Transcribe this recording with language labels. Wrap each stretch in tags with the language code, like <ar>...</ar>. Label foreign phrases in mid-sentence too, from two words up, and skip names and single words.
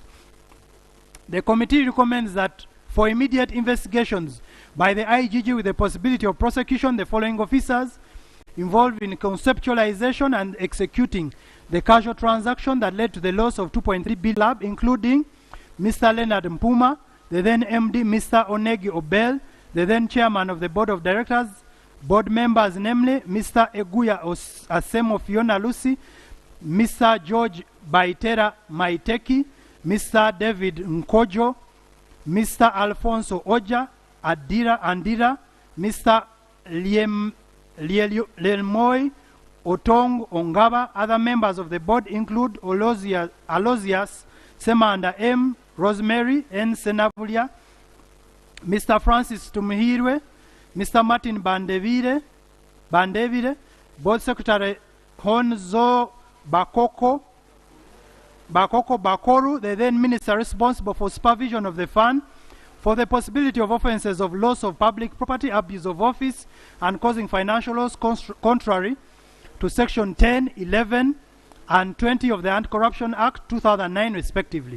<en>The committee recommends that for immediate investigations by the IGG with the possibility of prosecution, the following officers involved in conceptualization and executing the casual transaction that led to the loss of 2.3 billion lab, including Mr. Leonard Mpuma, the then MD, Mr. Onegi Obel, the then chairman of the board of directors, board members namely Mr. Eguya Asemo Fiona Lucy, Mr. George Baitera Maiteki, Mr. David Nkojo, Mr. Alfonso Oja, Andira, Mr. Lielmoy Otong Ongaba. Other members of the board include Alozias Semanda M, Rosemary N. Senavulia, Mr. Francis Tumihirwe, Mr. Martin Bandevire, Board Secretary Honzo Bakoru, the then minister responsible for supervision of the fund, for the possibility of offences of loss of public property, abuse of office, and causing financial loss contrary to Section 10, 11, and 20 of the Anti-Corruption Act 2009, respectively.</en>